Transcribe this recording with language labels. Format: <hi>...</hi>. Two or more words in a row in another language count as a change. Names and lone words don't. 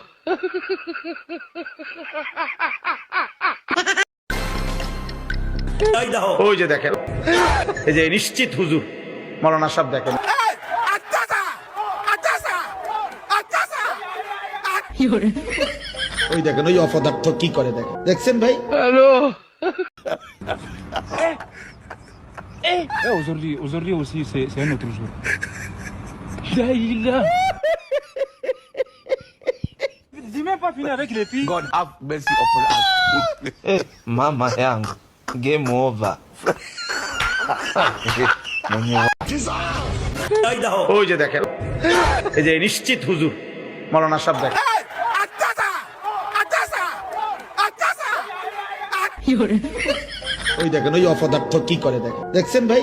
<bn>ওই যে দেখেন, এই যে নিশ্চিত হুজুর মৌলানা সাহেব দেখেন, ওই দেখেন ওই অপদার্থ কি করে দেখেন, দেখছেন ভাই? হ্যালো</bn> <fr>Aujourd'hui aussi, c'est un autre jour. Daïla. J'ai même pas fini avec les filles.</fr> <en>God have mercy upon us.</en> <sw>Mama yangu,</sw> <en>game over.</en> <bn>ওই যে দেখেন, এই যে নিশ্চিত হুজুর মৌলানা সাহেব দেখেন, ওই দেখেন ওই অপদার্থ কি করে দেখেন, দেখছেন ভাই?</bn>